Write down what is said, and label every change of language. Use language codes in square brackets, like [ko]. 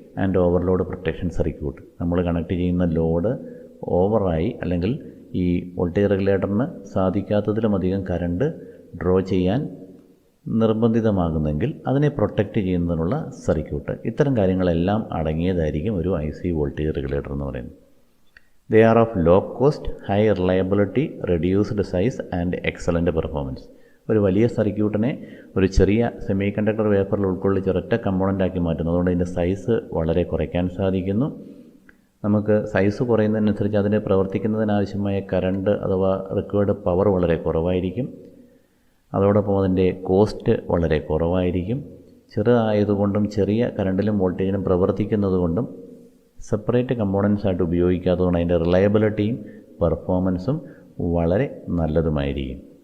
[ml] And overload protection circuit, നമ്മൾ connect ചെയ്യുന്ന load ഓവറായി അല്ലെങ്കിൽ ഈ വോൾട്ടേജ് റെഗുലേറ്ററിന് സാധിക്കാത്തതിലുമധികം കറണ്ട് ഡ്രോ ചെയ്യാൻ നിർബന്ധിതമാകുന്നെങ്കിൽ അതിനെ പ്രൊട്ടക്റ്റ് ചെയ്യുന്നതിനുള്ള സർക്യൂട്ട്. ഇത്തരം കാര്യങ്ങളെല്ലാം അടങ്ങിയതായിരിക്കും ഒരു IC വോൾട്ടേജ് റെഗുലേറ്റർ എന്ന് പറയുന്നത്. [en] They are of low cost, high reliability, reduced size and excellent performance. [ml] ഒരു വലിയ സർക്യൂട്ടിനെ ഒരു ചെറിയ സെമി കണ്ടക്ടർ വേഫറിൽ ഉൾക്കൊള്ളിച്ച് ഒരൊറ്റ കമ്പോണൻ്റാക്കി മാറ്റുന്നു. അതുകൊണ്ട് ഇതിൻ്റെ സൈസ് വളരെ കുറയ്ക്കാൻ സാധിക്കുന്നു. നമുക്ക് സൈസ് കുറയുന്നതിനനുസരിച്ച് അതിന് പ്രവർത്തിക്കുന്നതിനാവശ്യമായ കറണ്ട് അഥവാ റിക്വയർഡ് പവർ വളരെ കുറവായിരിക്കും. അതോടൊപ്പം അതിൻ്റെ കോസ്റ്റ് വളരെ കുറവായിരിക്കും. ചെറുതായതുകൊണ്ടും ചെറിയ കറണ്ടിലും വോൾട്ടേജിലും പ്രവർത്തിക്കുന്നതുകൊണ്ടും സെപ്പറേറ്റ് കമ്പോണൻസ് ആയിട്ട് ഉപയോഗിക്കാത്തതുകൊണ്ട് അതിൻ്റെ റിലയബിലിറ്റിയും പെർഫോമൻസും വളരെ നല്ലതുമായിരിക്കും.